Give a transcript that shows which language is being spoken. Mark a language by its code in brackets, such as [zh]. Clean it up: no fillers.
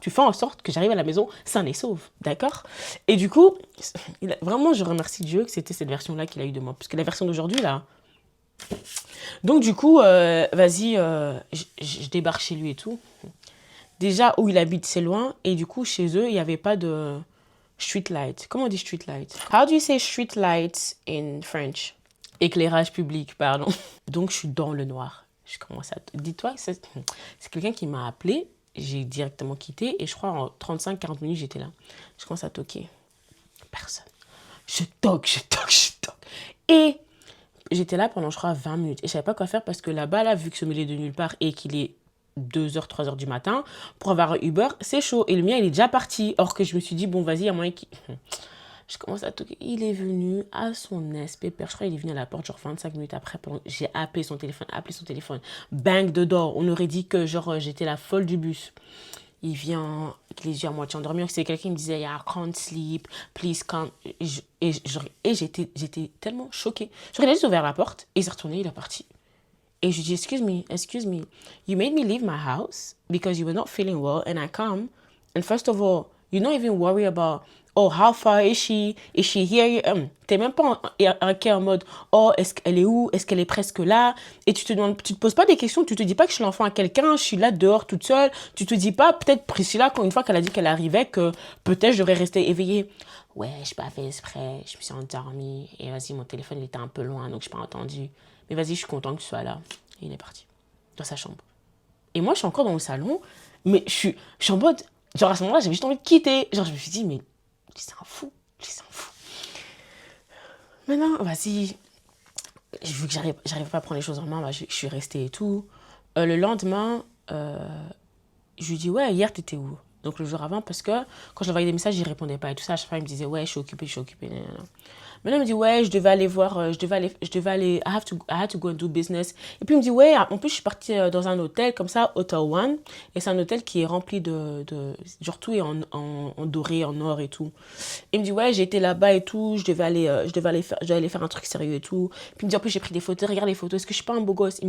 [fr] Tu fais en sorte que j'arrive à la maison sain et sauve. D'accord? Et du coup, vraiment, je remercie Dieu que c'était cette version-là qu'il a eu de moi. Parce que la version d'aujourd'hui, là... Donc, du coup, vas-y, je débarque chez lui et tout. Déjà, où il habite, c'est loin. Et du coup, chez eux, il n'y avait pas de street light. Comment on dit street light? [en] How do you say street light in French? [fr] Éclairage public, pardon. Donc, je suis dans le noir. Je commence à... Dis-toi que c'est quelqu'un qui m'a appelé. J'ai directement quitté. Et je crois en 35-40 minutes, j'étais là. Je commence à toquer. Personne. Je toque. Et j'étais là pendant, je crois, 20 minutes. Et je ne savais pas quoi faire parce que là-bas, là, vu que ce milieu est de nulle part et qu'il est 2h, 3h du matin, pour avoir un Uber, c'est chaud. Et le mien, il est déjà parti. Or que je me suis dit, bon, vas-y, il y a moyen qu'il... Je commence à toquer. Il est venu à son pépère. Je crois qu'il est venu à la porte, genre 25 minutes après. J'ai appelé son téléphone. Bang de door. On aurait dit que, genre, j'étais la folle du bus. Il vient, avec les yeux à moitié endormis. C'est quelqu'un qui me disait, [en] yeah, I can't sleep, please come. [fr] Et j'étais tellement choquée. J'aurais juste ouvert la porte et il s'est retourné, il est parti. Et je lui dis, [en] excuse me, you made me leave my house because you were not feeling well and I come. And first of all, you don't even worry about, oh, how far is she? Is she here? [fr] T'es même pas en mode, oh, est-ce qu'elle est où? Est-ce qu'elle est presque là? Et tu te poses pas des questions, tu te dis pas que je suis l'enfant à quelqu'un, je suis là dehors toute seule. Tu te dis pas, peut-être Priscilla, quand une fois qu'elle a dit qu'elle arrivait, que peut-être je devrais rester éveillée. Ouais, je pas fait exprès, je me suis endormie. Et vas-y, mon téléphone, il était un peu loin, donc je pas entendu. Mais vas-y, je suis content que tu sois là. Et il est parti, dans sa chambre. Et moi, je suis encore dans le salon, mais je suis en mode, genre à ce moment-là, j'avais juste envie de quitter. Genre, je me suis dit, mais c'est un fou. Maintenant, vas-y, vu que j'arrive pas à prendre les choses en main, bah, je suis restée et tout. Le lendemain, je lui dis, ouais, hier, t'étais où? Donc, le jour avant, parce que quand je lui envoyais des messages, il répondait pas et tout ça. À chaque fois, il me disait, ouais, je suis occupée. Maintenant, il me dit, ouais, je devais aller voir, [en] I had to go and do business. [fr] Et puis, il me dit, ouais, en plus, je suis partie dans un hôtel, comme ça, Hotel One. Et c'est un hôtel qui est rempli genre, tout est en doré, en or et tout. Il me dit, ouais, j'ai été là-bas et tout, je devais aller faire un truc sérieux et tout. Puis, il me dit, en plus, j'ai pris des photos, regarde les photos, est-ce que je suis pas un beau gosse?